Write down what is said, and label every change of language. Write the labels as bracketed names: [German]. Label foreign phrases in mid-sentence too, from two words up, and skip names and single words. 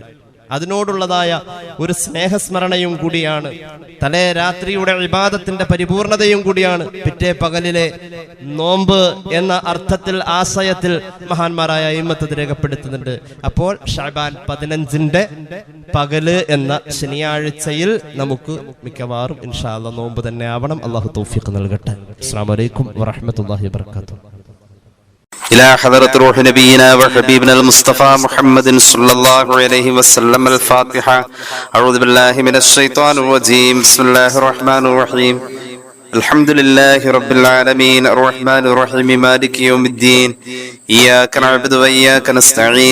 [Malayalam] അതിനോടുള്ളതായ ഒരു സ്നേഹസ്മരണയും കൂടിയാണ്, തലേ രാത്രിയുടെ ഇബാദത്തിന്റെ പരിപൂർണതയും കൂടിയാണ് പിറ്റേ പകലിലെ നോമ്പ് എന്ന അർത്ഥത്തിൽ, ആശയത്തിൽ മഹാന്മാരായ അയിമ്മത്ത് രേഖപ്പെടുത്തുന്നുണ്ട്. അപ്പോൾ ശഅബാൻ 15-ന്റെ പകല് എന്ന ശനിയാഴ്ചയിൽ നമുക്ക് മിക്കവാറും [Arabic] إن شاء الله [Malayalam] നോമ്പ് തന്നെ ആവണം. അല്ലാഹു തൗഫീഖ് നൽകട്ടെ. [Arabic] السلام عليكم ورحمة الله وبركاته. إلى حضرة روح نبينا وحبيبنا المصطفى محمد صلى الله عليه وسلم. الفاتحة. أعوذ بالله من الشيطان الرجيم. بسم الله الرحمن الرحيم. الحمد لله رب العالمين الرحمن الرحيم مالك يوم الدين. إياك نعبد وإياك نستعين.